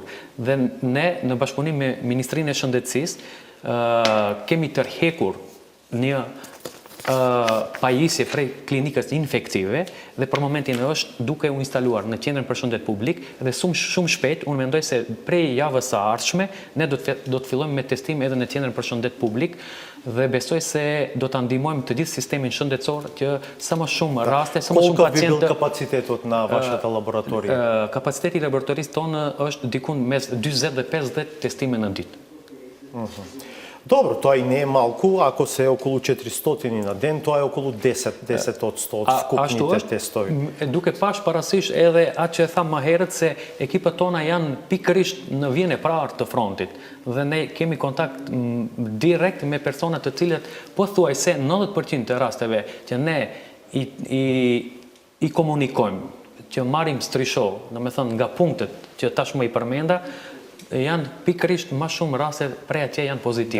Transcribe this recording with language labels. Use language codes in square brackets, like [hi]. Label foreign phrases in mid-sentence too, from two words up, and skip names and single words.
[sq] Dhe ne, në bashkëpunim me Ministrinë e Shëndetësisë, kemi tërhekur një pajisje prej klinikës infektive dhe për momentin është duke u instaluar në qendrën për shëndet publik dhe shumë shpejt, unë mendoj se prej javës së ardhshme ne do të fillojmë me testim edhe në qendrën për shëndet publik dhe besoj se do ta ndihmojmë të gjithë sistemin shëndetësor që sa më shumë raste, sa më shumë pacientë. [mk] Колкав би бил капацитетот на вашата лабораторија? [sq] Kapaciteti i laboratorisë tonë është diku mes 40 dhe 50 testime në ditë. [mk] Добро, тоа и не е малку, ако се околу 400 на ден, тоа е околу 10 од 100 од вкупните тестови. [sq] Duke pash parasysh edhe atë që e tham më herët se ekipet tona janë pikërisht në vjen e parë të frontit dhe ne kemi kontakt direkt me persona të cilët pothuajse 90% të rasteve që ne i komunikojmë, që marrim strisho, domethënë nga punktet që tashmë i përmenda, janë pikërisht më shumë raste prej atje janë pozitive.